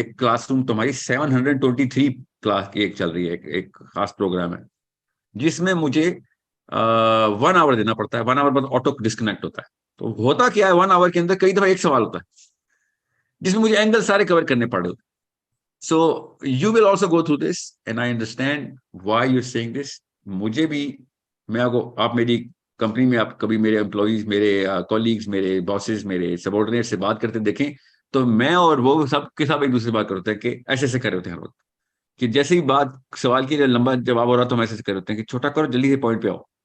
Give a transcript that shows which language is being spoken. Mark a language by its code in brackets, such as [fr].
[ur] ایک class room تمہاری 723 class کی ایک چل رہی ہے, ایک خاص پروگرام ہے جس میں مجھے 1 آور دینا پڑتا ہے. 1 آور بعد آٹو ڈسکنیکٹ ہوتا ہے. تو ہوتا کیا ہے, 1 آور کے اندر کئی دفعہ ایک سوال ہوتا ہے جس میں مجھے اینگل سارے کور کرنے پڑے. [en] So you will also go through this and I understand why you're saying this. [ur] مجھے بھی, میں آپ میری کمپنی میں آپ کبھی میرے امپلائیز, میرے کولیگز, میرے باسز, میرے سبارڈینیٹ سے بات کرتے دیکھیں تو میں اور وہ سب کے ساتھ ایک دوسرے سے بات کرتے ہیں کہ ایسے ایسے کر رہے ہوتے ہیں ہر وقت, کہ جیسے ہی بات سوال کی لمبا جواب ہو رہا تو ہم ایسے کر رہے ہوتے ہیں کہ چھوٹا کرو, جلدی سے پوائنٹ پہ آؤ.